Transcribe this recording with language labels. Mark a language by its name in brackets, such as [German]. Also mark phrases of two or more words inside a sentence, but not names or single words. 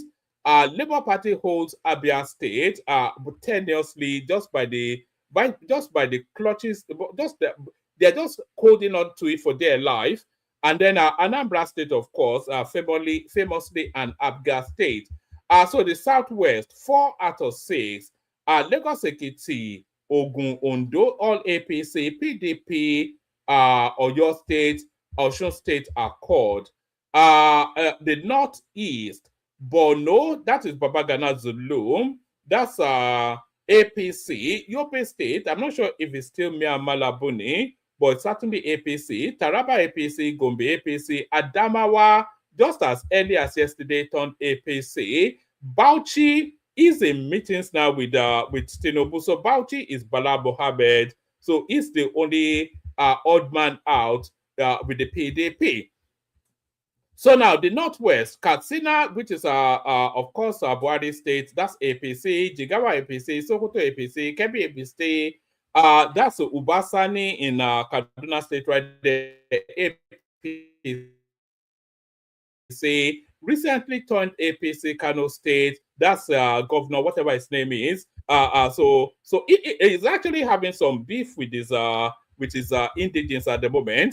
[English] Labour Party holds Abia State tenuously just by the clutches, they're just holding on to it for their life. And then Anambra State, of course, famously an Abga State. So the Southwest, 4 out of 6. Lagos Ekiti, Ogun, Ondo, all APC, PDP, Oyo State, Osun State Accord. The Northeast, Borno, that is Babagana Zulum, that's APC. Yobe State, I'm not sure if it's still Myanmar Labuni, but certainly APC. Taraba APC, Gombe APC, Adamawa, just as early as yesterday, turned APC. Bauchi is in meetings now with Tinubu. So Bauchi is Bala Muhammad. So he's the only odd man out with the PDP. So now the Northwest, Katsina, which is of course Buhari State, that's APC. Jigawa APC, Sokoto APC, Kebbi APC. That's Ubasani in Kaduna State right there. APC recently turned APC Kano State. That's governor, whatever his name is. So it is actually having some beef with his indigents at the moment.